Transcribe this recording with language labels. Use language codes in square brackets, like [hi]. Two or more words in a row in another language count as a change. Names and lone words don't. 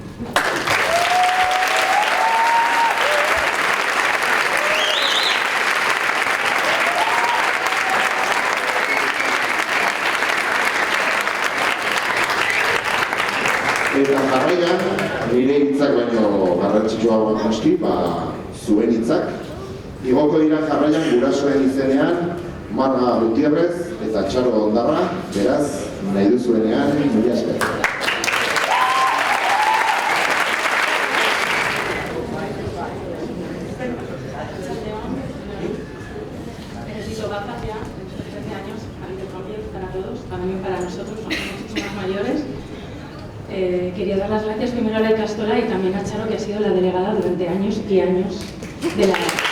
[eu] Eta jarraian, nire hitzak baino garrantzitsua noski, zuen hitzak. Igoko dira jarraian gurasoen izenean, Marga Gutierrez eta Txaro Ondarra, beraz, nahi duzuenean, mila esker. [es] Necesito gafas ya, dentro de 13 años, para todos, también para nosotros, somos muchísimo más mayores. Quería dar las gracias primero a la Ikastola y también a Charo, que ha sido la delegada durante años y años de la...